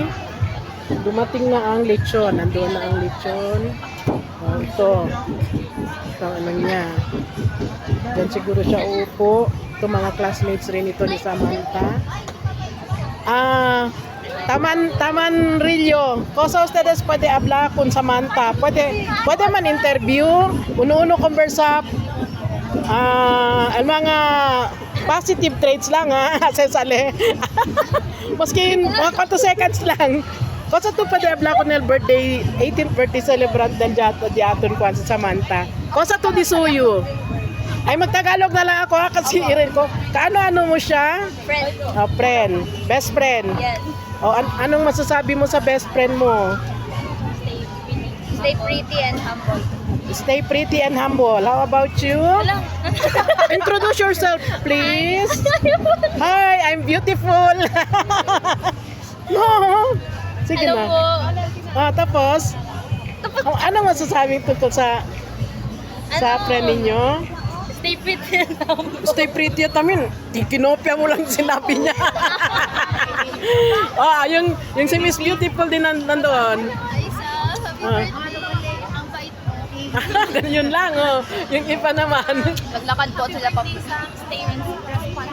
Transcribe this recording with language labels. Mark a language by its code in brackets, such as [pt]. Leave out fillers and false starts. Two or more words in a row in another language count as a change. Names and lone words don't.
[tl] Dumating na ang lechon. Nandoon na ang lechon. Ito. Ito ano niya. Diyan siguro siya upo. Ito mga classmates rin ito ni Samantha. Taman Rillo. [cbk] Cosa ustedes puede hablar con Samantha? Puede man interview. Uno-uno conversa. [tl] Ang mga [en] positive traits [tl] lang ha. Sesale. Maski mga 4 seconds lang. [cbk] Cosa tu puede hablar con el birthday, [en] 18th birthday celebrant [cbk] del Diaton Juan sa Samantha? Cosa tu di suyo? [tl] Ay magtagalog na lang ako ha, kasi irin ko. Kaano-ano mo siya? Friend. [en] Friend. Best friend. Yes. [tl] Anong masasabi mo sa [en] best friend [tl] mo? [en] Stay pretty and humble. Stay pretty and humble. How about you? [tl] Wala. [en] Introduce yourself, please. Hi, I'm beautiful. No. [tl] Sige Hello na. po. Tapos, anong masasabi tungkol sa friend ninyo? [en] Stay pretty and humble. Stay pretty [tl] at amin. Kinopya mo lang sinabi niya. Yung si Miss Beautiful din nandoon. Ay, ang bait mo. Yun lang, oh. Yung iba naman. Naglakad po sila pa. [en] Stay responsible.